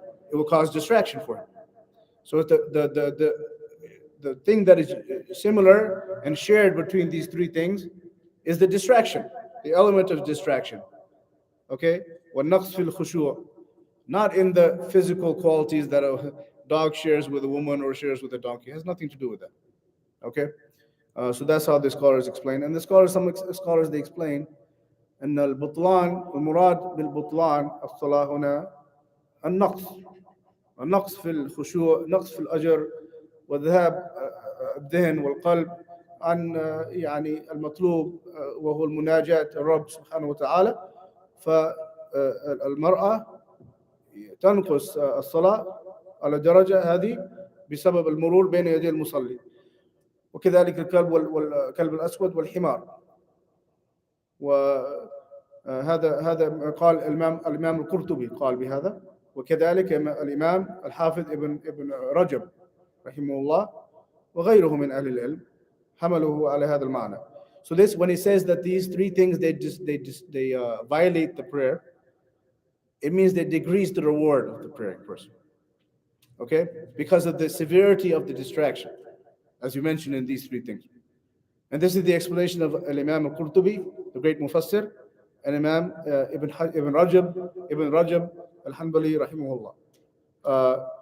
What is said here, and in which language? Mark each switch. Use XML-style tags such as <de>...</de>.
<en>It will cause distraction for him. So the thing that is similar and shared between these three things is the distraction, the element of distraction. Okay,</en> <ar>وَالنَّقْص فِي الْخُشُوعِ,</ar> <en>not in the physical qualities that a dog shares with a woman or shares with a donkey. It has nothing to do with that. Okay, so that's how the scholars explain. And some scholars they explain,</en> <ar>أن البطلان المراد بالبطلان الصلاة هنا النقص في الخشوع، نقص في الأجر، وذهاب الذهن والقلب عن المطلوب وهو المناجاة الرب سبحانه وتعالى. فالمرأة تنقص الصلاة على درجة هذه بسبب المرور بين يدي المصلي، وكذلك الكلب والكلب الأسود والحمار. وهذا قال الإمام القرطبي قال بهذا، وكذلك الإمام الحافظ ابن رجب رحمه الله وغيره من أهل العلم حمله على هذا المعنى.</ar> <en>So this, when he says that these three things they violate the prayer, it means they decrease the reward of the praying person. Okay, because of the severity of the distraction, as you mentioned in these three things. And this is the explanation of Imam al-Qurtubi, the great Mufassir, and Imam Ibn Rajab al-Hanbali rahimahullah.</en>